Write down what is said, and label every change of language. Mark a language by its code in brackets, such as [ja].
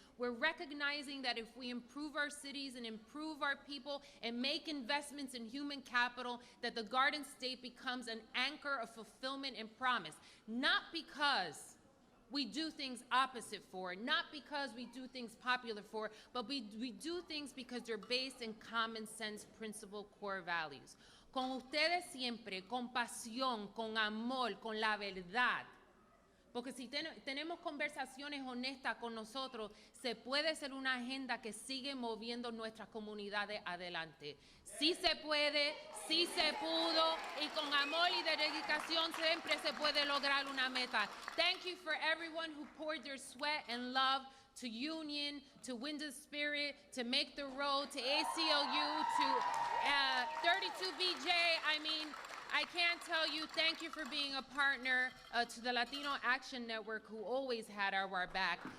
[en] We're recognizing that if we improve our cities and improve our people and make investments in human capital, that the Garden State becomes an anchor of fulfillment and promise. Not because we do things opposite for, not because we do things popular for, but we do things because they're based in common sense principle core values. [es] Con ustedes siempre, con pasión, con amor, con la verdad. Porque si tenemos conversaciones honestas con nosotros, se puede ser una agenda que sigue moviendo nuestras comunidades adelante. Sí se puede, sí se pudo, y con amor y dedicación siempre se puede lograr una meta. [en] Thank you for everyone who poured their sweat and love to Union, to Windows Spirit, to Make the Road, to ACLU, to 32BJ. I mean, I can't tell you thank you for being a partner to the Latino Action Network, who always had our back.